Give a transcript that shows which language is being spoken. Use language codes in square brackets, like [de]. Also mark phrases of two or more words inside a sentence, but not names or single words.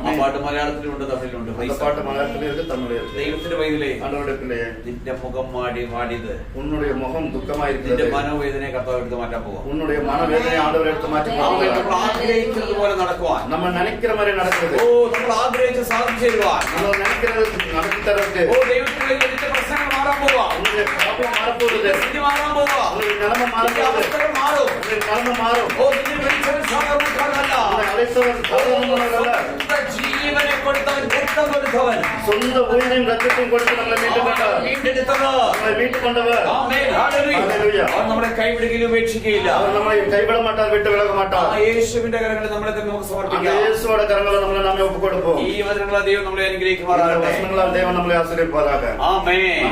[ml] പാട്ട് മലയാളത്തിലുണ്ട്, തമിഴിലുണ്ട്. [ta] அந்த பாட்டு மலையாளத்திலே இருக்கு, தமிழ்ல இருக்கு. [ml] ദൈവത്തിന്റെ പൈതലേ, [ta] ஆண்டவருடைய பிள்ளையே, [ml] നിന്റെ മുഖം വാടിയത്, [ta] உன்னுடைய முகம் துக்கமா [ml] നിന്റെ [ta] இருக்கிறது, [ml] മനോവേദനയെ കർത്താവ് എടുത്ത് മാറ്റാൻ പോവാ. [ta] உன்னுடைய மனவேதனை ஆண்டவர் எடுத்து மாற்றி போகிறார். [ml] നമ്മൾ ആഗ്രഹിക്കുന്നത് പോലെ നടക്കുവാൻ, [ta] நம்ம நினைக்கிற மாதிரி நடக்குது. [ml] ഓ നമ്മൾ ആഗ്രഹിച്ച് സാധിച്ചു തരുവാൻ, [ta] நம்ம நினைக்கிறது நடத்தி தரதுக்கு [ml] ഓ ദൈവത്തിന്റെ നിന്റെ പ്രശ്നങ്ങൾ മാറാൻ പോവാ, [ta] உங்களுடைய ப்ராப்ளம் மாறப்போகுது, [ml] സ്ഥിതി മാറാൻ പോവാ, [ta] உங்களுடைய நிலைமை [ml] നിന്റെ [ta] மாறப்போகுது, [ml] അവസ്ഥകൾ മാറും. [ta] உங்களுடைய நிலைமை மாறும். [ml] ഓ നിന്നെ വിളിച്ചവൻ സാധാരണക്കാരനല്ല, [ta] உங்களை அழைத்தவர் சாதாரணமானவரல்ல. [ml] സ്വന്തം ജീവനെ കൊടുത്തവൻ, രക്തം കൊടുത്തവൻ, [ta] சொந்த உயிரையும் ரத்தத்தையும் கொடுத்து நம்மளை மீட்டு கொண்டவர், [ml] വീണ്ടെടുത്തവർ, [ta] நம்மளை மீட்டு கொண்டவர். [ml] ആമേൻ, ഹല്ലേലൂയ. ഹല്ലേലൂയ. അവൻ നമ്മളെ കൈവിടുകയില്ല, ഉപേക്ഷിക്കുകയില്ല. [ta] அவர் நம்மை கைவிட மாட்டார், விட்டு விலக [ml] ആ [ta] மாட்டார். [ml] യേശുവിന്റെ കരങ്ങളിൽ നമ്മളെ തന്നെ നമുക്ക് [ta] அந்த [ml] സമർപ്പിക്കാം. [ta] இயேசுவோட கரங்களை நம்மளை நாமே ஒப்புக் கொடுப்போம். [ml] ഈ വചനങ്ങളാൽ ദൈവം നമ്മളെ [ta] இந்த [ml] അനുഗ്രഹിക്കുമാറാകട്ടെ. [ta] வசனங்களால் தேவன் நம்மளை ஆசீர்வதிப்பாராக. [ml] ആമേൻ.